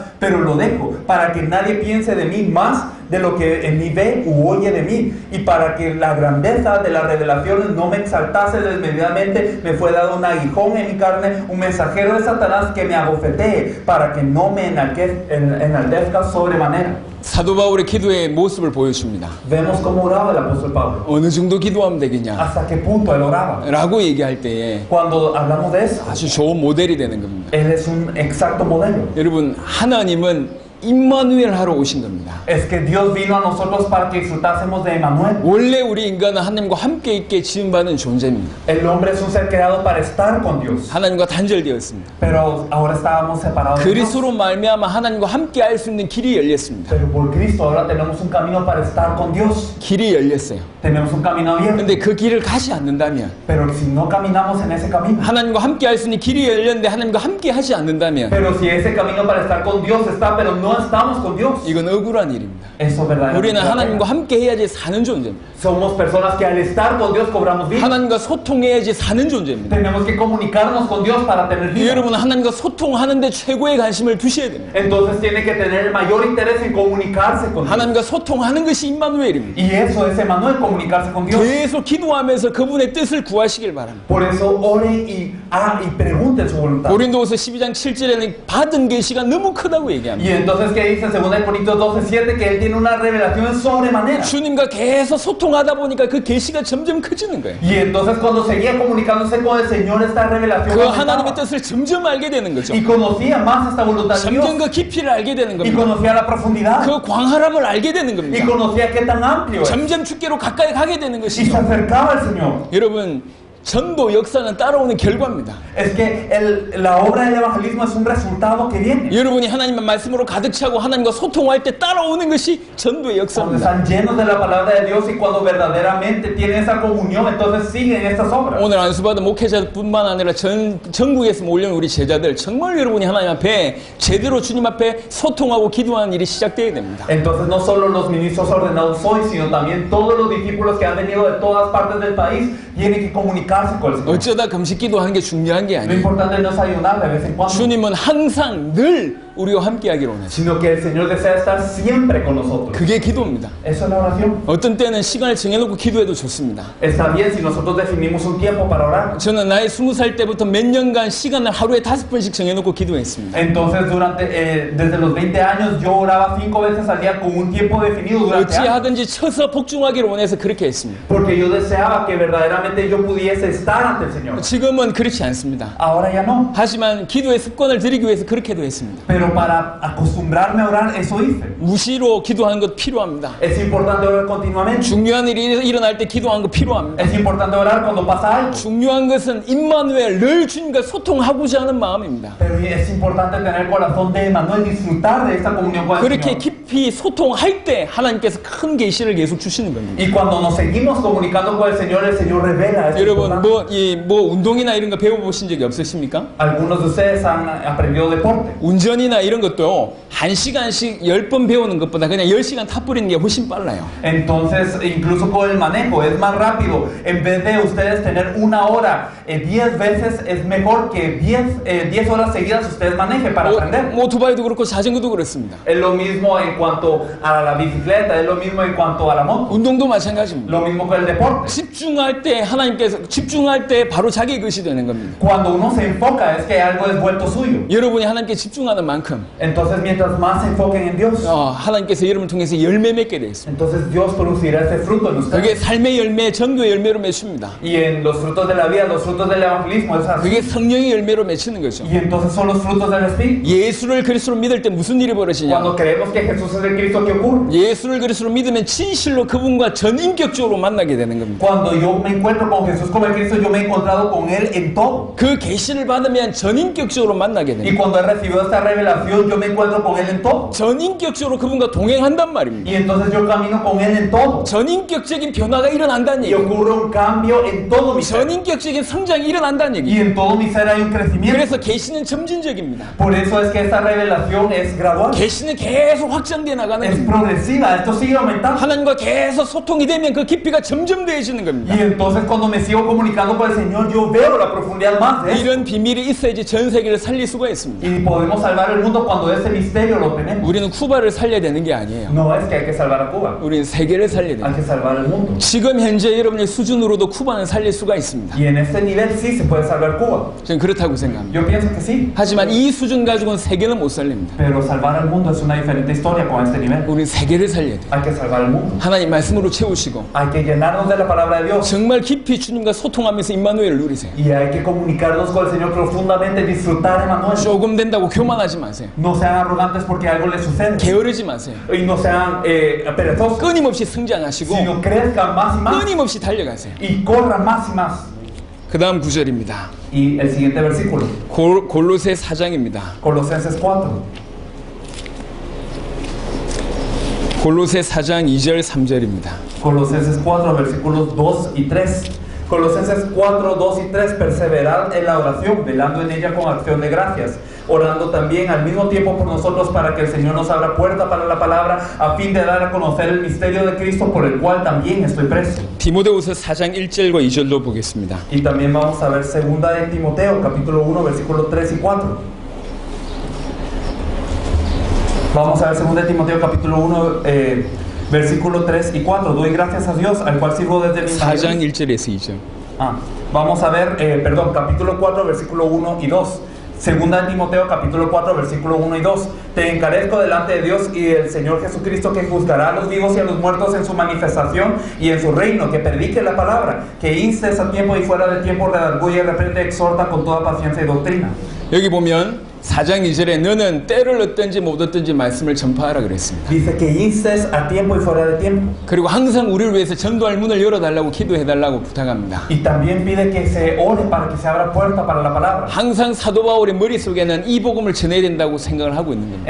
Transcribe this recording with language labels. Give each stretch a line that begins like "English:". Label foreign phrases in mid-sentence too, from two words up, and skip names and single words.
Spanish: Pero lo dejo para que nadie piense de mí más de lo que en mí ve u oye de mí, y para que la grandeza de las revelaciones no me exaltase desmedidamente, me fue dado un aguijón en mi carne, un mensajero de Satanás que me abofetee, para que no me enaltezca sobremanera.
Korean: 사도 바울의 기도의 모습을 보여줍니다.
Spanish: Vemos cómo oraba el apóstol Pablo.
Korean: 어느 정도 기도하면 되겠냐?
Spanish: ¿Hasta qué punto él oraba?
Korean: 라고 얘기할 때에
Spanish: Cuando hablamos de eso,
Korean: 아주 좋은 모델이 되는 겁니다.
Spanish: él es un exacto modelo.
Korean: 여러분, 하나님은 임마누엘 하러 오신 겁니다.
Spanish: Es que Dios vino a nosotros para que disfrutásemos de Emmanuel.
Korean: 원래 우리 인간은 하나님과 함께 있게 지음받은 존재입니다.
Spanish: El hombre es un ser creado para estar con Dios,
Korean: 하나님과 단절되었습니다.
Spanish: pero ahora estábamos separados de Dios.
Korean: 그리스도로 말미암아 하나님과 함께 할 수 있는 길이 열렸습니다.
Spanish: Pero por Cristo ahora tenemos un camino para estar con Dios.
Korean: 길이 열렸어요.
Spanish: Tenemos un camino abierto.
Korean: 근데 그 길을 가지 않는다면,
Spanish: Pero si no caminamos en ese camino,
Korean: 하나님과 함께 할 수 있는 길이 열렸는데 하나님과 함께 하지 않는다면
Spanish: pero si ese camino para estar con Dios está, pero no no estamos con Dios,
Korean: 이건 억울한 일입니다.
Spanish: eso verdaderamente.
Korean: 우리는 하나님과 함께 해야지 사는 존재입니다.
Spanish: Somos personas que al estar con Dios cobramos vida.
Korean: 하나님과 소통해야지 사는 존재입니다.
Spanish: Tenemos que comunicarnos con Dios para tener vida.
Korean: 여러분 하나님과 소통하는데 최고의 관심을 두셔야 됩니다.
Spanish: Entonces tiene que tener el mayor interés en comunicarse con Dios.
Korean: 하나님과 소통하는 것이 임마누엘입니다.
Spanish: Y eso es Emmanuel, comunicarse con Dios.
Korean: 계속 기도하면서 그분의 뜻을 구하시길 바랍니다.
Spanish: Por eso oren y pregunten su voluntad.
Korean: 고린도후서 12장 7절에는 받은 계시가 너무 크다고
Spanish: Y
Korean: 얘기합니다.
Spanish: entonces, ¿qué dice en 2 Corintios 12:7? Que él tiene una revelación sobremanera.
Korean: 주님과 계속 소통하다 보니까 그 계시가 점점 커지는 거예요.
Spanish: Y entonces cuando seguía comunicándose con el Señor, esta revelación
Korean: 그
Spanish: aumentaba.
Korean: 하나님의 뜻을 점점 알게 되는 거죠.
Spanish: Y conocía más esta voluntad de Dios.
Korean: 점점 그 깊이를 알게 되는
Spanish: Y
Korean: 겁니다.
Spanish: conocía la profundidad.
Korean: 그 광활함을 알게 되는
Spanish: Y
Korean: 겁니다.
Spanish: conocía qué tan amplio es.
Korean: 점점 주께로 가까이 가게 되는
Spanish: Y se
Korean: 것이죠.
Spanish: acercaba al Señor.
Korean: 여러분 전도 역사는 따라오는 결과입니다.
Spanish: Es que la obra del evangelismo es un resultado que viene.
Korean: 여러분이 하나님의 말씀으로 가득 차고 하나님과 소통할 때 따라오는 것이 전도의
Spanish: Cuando
Korean: 역사입니다.
Spanish: están llenos de la palabra de Dios y cuando verdaderamente tienen esa comunión, entonces siguen estas obras.
Korean: 오늘 안수받은 목회자뿐만 아니라 전국에서 몰려온 우리 제자들 정말 여러분이 하나님 앞에 제대로 주님 앞에 소통하고 기도하는 일이 시작되어야 됩니다.
Spanish: Entonces no solo los ministros ordenados hoy, sino también todos los discípulos que han venido de todas partes del país tienen que comunicarse con el Señor.
Korean: 어쩌다 금식 기도하는 게 중요한 게
Spanish: Lo
Korean: 아니에요.
Spanish: importante no es ayunar de vez en cuando,
Korean: 주님은 항상 늘 우리와 함께 하기를 원하세요.
Spanish: sino que el Señor desea estar siempre con nosotros.
Korean: 그게 기도입니다.
Spanish: Eso es la oración.
Korean: 어떤 때는 시간을 정해놓고 기도해도 좋습니다.
Spanish: Está bien si nosotros definimos un tiempo para orar.
Korean: 저는 나이 20살 때부터 몇 년간 시간을 하루에 5번씩 정해놓고 기도했습니다.
Spanish: Entonces desde los 20 años yo oraba 5 veces al día con un tiempo definido durante años.
Korean: 어찌하든지 쳐서 복종하기를 원해서 그렇게 했습니다.
Spanish: Porque yo deseaba que verdaderamente yo pudiese estar ante el Señor.
Korean: 지금은 그렇지 않습니다.
Spanish: Ahora ya no.
Korean: 하지만 기도의 습관을 들이기 위해서 그렇게도 했습니다.
Spanish: Pero para acostumbrarme a orar, eso hice.
Korean: 무시로 기도하는 것 필요합니다.
Spanish: Es importante orar continuamente.
Korean: 중요한 일이 일어날 때 기도하는 것 필요합니다.
Spanish: Es importante orar cuando pasa algo.
Korean: 중요한 것은 임마누엘 늘 주님과 소통하고자 하는 마음입니다.
Spanish: Pero es importante tener el corazón de Emmanuel, disfrutar de esta comunión con el
Korean: 그렇게
Spanish: Señor.
Korean: 깊이 소통할 때 하나님께서 큰 계시를 계속 주시는 겁니다.
Spanish: Y cuando nos seguimos comunicando con el Señor revela. Es
Korean: 여러분
Spanish: importante.
Korean: 뭐 운동이나 이런 거 배워보신 적이 없으십니까?
Spanish: Algunos de ustedes han aprendido deporte.
Korean: 운전이나 이런 것도 1시간씩 10번 배우는 것보다 그냥 10시간 타버리는 게 훨씬 빨라요.
Spanish: Entonces, incluso con el manejo es más rápido. En vez de ustedes tener 1 hora 10 veces, es mejor que 10 horas seguidas ustedes manejen para aprender.
Korean: 뭐 오토바이도 그렇고 자전거도 그렇습니다.
Spanish: Es lo mismo en cuanto a la bicicleta, es lo mismo en cuanto a la moto,
Korean: 운동도 마찬가지입니다.
Spanish: lo mismo con el deporte.
Korean: 집중할 때 하나님께서 집중할 때 바로 자기 것이 되는 겁니다.
Spanish: Cuando uno se enfoca es que algo es vuelto suyo.
Korean: 여러분이 하나님께 집중하는 만큼
Spanish: Entonces, mientras más se enfoquen en Dios,
Korean: 하나님께서 여러분을 통해서 열매 맺게 되어 있습니다.
Spanish: entonces Dios producirá ese fruto en
Korean: 그게
Spanish: ustedes.
Korean: 삶의 열매, 전도의 열매로 맺습니다.
Spanish: Y en los frutos de la vida, los frutos del evangelismo, es así.
Korean: 그게 성령의 열매로 맺히는 거죠.
Spanish: Y entonces son los frutos del Espíritu.
Korean: 예수를 그리스도로 믿을 때 무슨 일이 벌어지냐?
Spanish: Cuando creemos que Jesús es el Cristo, ¿qué ocurre?
Korean: 예수를 그리스도로 믿으면 진실로 그분과 전인격적으로 만나게 되는 겁니다.
Spanish: Cuando yo me encuentro con Jesús como el Cristo, yo me he encontrado con Él en todo.
Korean: 그 계시를 받으면 전인격적으로 만나게
Spanish: Y
Korean: 됩니다.
Spanish: cuando he recibido esta revelación, yo me encuentro con Él en todo.
Korean: 전인격적으로 그분과 동행한단 말입니다.
Spanish: Y entonces yo camino con Él en todo.
Korean: 전인격적인 변화가 일어난다는
Spanish: Y
Korean: 얘기예요.
Spanish: ocurre un cambio en todo mi ser.
Korean: 전인격적인 성장이 일어난다는
Spanish: Y
Korean: 얘기예요.
Spanish: en todo mi ser hay un crecimiento.
Korean: 그래서 계시는 점진적입니다.
Spanish: Por eso es que esta revelación es gradual.
Korean: 계시는 계속 확장돼 나가는
Spanish: Es
Korean: 겁니다.
Spanish: progresiva. Esto sigue aumentando.
Korean: 하나님과 계속 소통이 되면 그 깊이가 점점 더해지는 겁니다.
Spanish: Y entonces cuando me sigo comunicando con el Señor, yo veo la profundidad más de eso.
Korean: 이런 비밀이 있어야지 전 세계를 살릴 수가 있습니다.
Spanish: Y podemos salvar el mundo cuando ese misterio lo tenemos.
Korean: 우리는 쿠바를 살려야 되는 게 아니에요.
Spanish: No es que hay que salvar a Cuba,
Korean: 우리는 세계를 살려야
Spanish: hay
Korean: 돼요.
Spanish: que salvar el mundo.
Korean: 지금 현재 여러분의 수준으로도 쿠바는 살릴 수가 있습니다.
Spanish: Y en este nivel sí se puede salvar Cuba.
Korean: 저는 그렇다고 생각합니다.
Spanish: Yo pienso que sí.
Korean: 하지만 이 수준 가지고는 세계는 못 살립니다.
Spanish: Pero salvar el mundo es una diferente historia con este nivel.
Korean: 우리는 세계를 살려야 돼요.
Spanish: Hay que salvar el mundo.
Korean: 하나님 말씀으로 채우시고
Spanish: Hay que llenarnos de la palabra de Dios.
Korean: 정말 깊이 주님과 소통하면서 임마누엘을 누리세요.
Spanish: Y hay que comunicarnos con el Señor profundamente, disfrutar Emmanuel.
Korean: 조금 된다고 교만하지 마세요.
Spanish: No sean arrogantes porque algo les sucede.
Korean: 게으르지 마세요.
Spanish: Y no sean perezosos,
Korean: 끊임없이 승장하시고
Spanish: sino crezcan más y más.
Korean: 끊임없이 달려가세요.
Spanish: Y corran más y más.
Korean: 그 다음 구절입니다.
Spanish: Y el siguiente versículo,
Korean: 골로새 4장입니다.
Spanish: Colosenses 4.
Korean: 골로새 4장 2절 3절입니다.
Spanish: Colosenses 4, versículos 2 y 3. Colosenses 4, 2 y 3. Perseverad en la oración, velando en ella con acción de gracias, orando también al mismo tiempo por nosotros para que el Señor nos abra puerta para la palabra, a fin de dar a conocer el misterio de Cristo, por el cual también estoy preso.
Korean: 디모데후서 4장 1절과 2절로 보겠습니다.
Spanish: Y también vamos a ver segunda de Timoteo, capítulo 1, versículos 3 y 4. Vamos a ver segunda de Timoteo, capítulo 1, versículo 3 y 4. Doy gracias a Dios, al cual sirvo desde mi
Korean: 4장 1절에서 2절.
Spanish: Vamos a ver, capítulo 4, versículo 1 y 2. Segunda de Timoteo, capítulo 4, versículo 1 y 2. Te encarezco delante de Dios y del Señor Jesucristo, que juzgará a los vivos y a los muertos en su manifestación y en su reino, que predique la palabra, que instes a tiempo y fuera de tiempo, redarguye, reprende, exhorta con toda paciencia y doctrina.
Korean: 여기 보면 4장 2절에 너는 때를 얻든지 못 얻든지 말씀을 전파하라 그랬습니다.
Spanish: Dice que instes a tiempo y fuera de tiempo.
Korean: 그리고 항상 우리를 위해서 전도할 문을 열어달라고 기도해달라고 부탁합니다.
Spanish: Y también pide que se ore para que se abra puerta para la palabra.
Korean: 항상 사도 바울의 머릿속에는 이 복음을 전해야 된다고 생각을 하고 있는 겁니다.